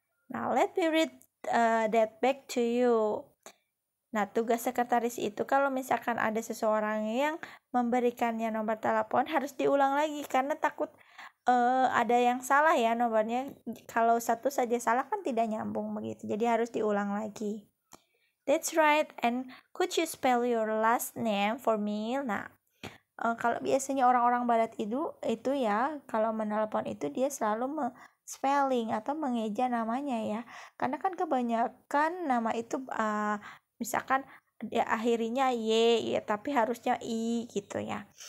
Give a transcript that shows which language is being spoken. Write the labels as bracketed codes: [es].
[en] Now, let me read that back to you. [id] Nah, tugas sekretaris itu kalau misalkan ada seseorang yang memberikannya nomor telepon harus diulang lagi karena takut ada yang salah ya nomornya. Kalau satu saja salah kan tidak nyambung begitu. Jadi harus diulang lagi. [en] That's right. And could you spell your last name for me? [id] Nah, kalau biasanya orang-orang barat itu ya kalau menelepon itu dia selalu spelling atau mengeja namanya ya. Karena kan kebanyakan nama itu misalkan dia akhirinya Y ya, tapi harusnya I gitu ya.